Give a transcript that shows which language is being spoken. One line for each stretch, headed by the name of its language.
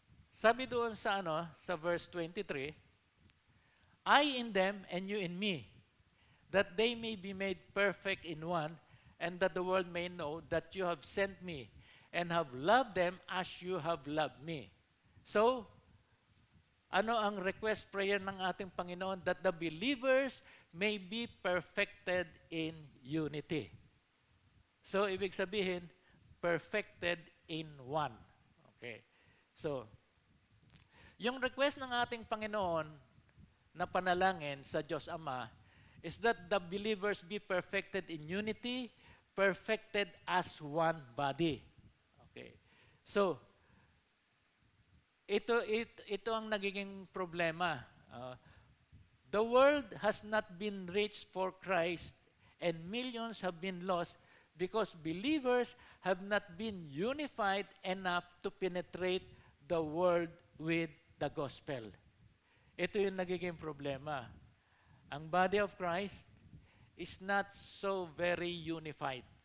Filipino: Sabi doon sa sa
English: verse 23, I in them and you in me, that they may be made perfect in one, and that the world may know that you have sent me and have loved them as you have loved me.
Filipino: So, ano ang request prayer ng ating Panginoon?
English: That the believers may be perfected in unity. So,
Filipino: ibig sabihin,
English: perfected in one. Okay. So,
Filipino: yung request ng ating Panginoon na panalangin sa Diyos Ama
English: is that the believers be perfected in unity, perfected as one body. Okay.
Filipino: So, ito ang nagiging problema.
English: The world has not been reached for Christ and millions have been lost because believers have not been unified enough to penetrate the world with the gospel.
Filipino: Ito yung nagiging problema. Ang
English: body of Christ is not so very unified.